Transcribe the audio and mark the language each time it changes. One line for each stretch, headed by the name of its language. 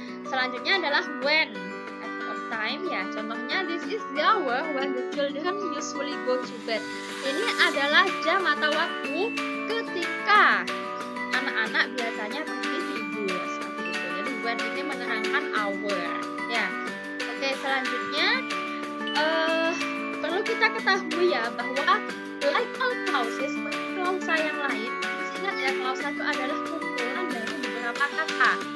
Indonesian: Selanjutnya adalah when of time ya. Contohnya
English: this is the hour when the children usually go to bed.
Indonesian: Ini adalah jam atau waktu ketika anak-anak biasanya pergi tidur seperti itu. Jadi when ini menerangkan hour ya. Oke, selanjutnya perlu kita ketahui ya bahwa
English: like all clauses,
Indonesian: seperti klausa yang lain, ingat ya, klausa itu adalah kumpulan dari beberapa kata.